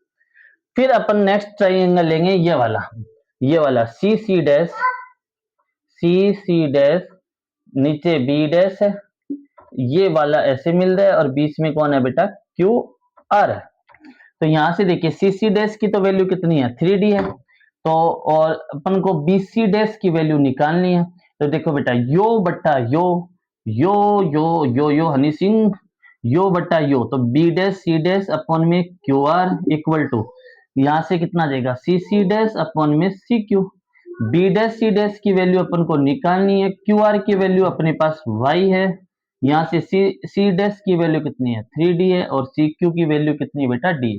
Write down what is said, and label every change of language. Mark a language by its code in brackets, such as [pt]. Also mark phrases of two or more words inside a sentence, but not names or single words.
[hi] फिर अपन [en] next triangle [hi] लेंगे, ये वाला [en] C C dash, C C dash, [hi] नीचे [en] B dash [hi] है, ये वाला ऐसे मिल रहा है, और बीच में कौन है बेटा, [en] Q R [hi] है। तो यहां से देखिए, [en] C C dash [hi] की तो वैल्यू कितनी है, 3D है। तो और अपन को [en] B C dash [hi] की वैल्यू निकालनी है। तो देखो बेटा, यो बट्टा यो, यो यो यो यो हनी सिंह, यो बट्टा यो, तो [en] B dash C dash upon [hi] में [en] Q R equal to, [hi] यहां से कितना देगा, [en] C C dash upon [hi] में [en] C Q. B dash C dash [hi] की वैल्यू अपन को निकालनी है, [en] Q R [hi] की वैल्यू अपने पास वाई है। यहाँ से [en] C C dash [hi] की वैल्यू कितनी है, 3D है, और [en] C Q [hi] की वैल्यू कितनी है बेटा, डी।